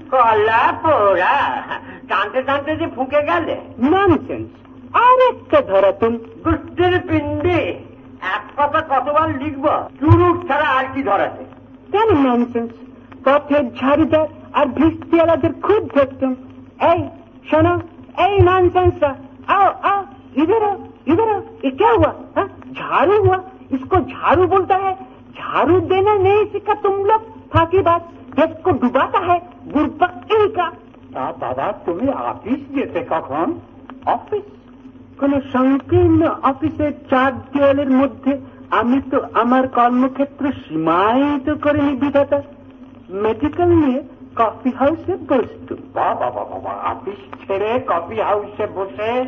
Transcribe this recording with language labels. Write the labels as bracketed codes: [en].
[bn] কলা পোড়া, টানতে টানতে যে ফুঁকে গেলে। ননসেন্স। আর একটা ধরাতুম। দুষ্টের পিণ্ডে এক কথা কতবার লিখবো? চুরুট ছাড়া আর কি ধরাতে? কেন ননসেন্স? পথের ঝাড়ুদার আর ভিস্তিওয়ালাদের খুব ধরতুম। এই শোনো, এই [hi] नॉनसेंस, आओ आओ, इधर आओ, इधर आओ, ये क्या हुआ? झाड़ू हुआ, इसको झाड़ू बोलता है। झाड़ू देना नहीं सीखा तुम लोग, फाकीबाज, देश को डुबाता है, गुरपक्की का। [bn] বাবা তুমি অফিস যেতে কখন? অফিস? কোন সংকীর্ণ অফিসের চার দেওয়ালের মধ্যে আমি তো আমার কর্মক্ষেত্র সীমায়িত করিনি বিধাতা। মেডিকেল নিয়ে কফি হাউসে বসতুম। বাবা বাবা, অফিস ছেড়ে কফি হাউসে বসে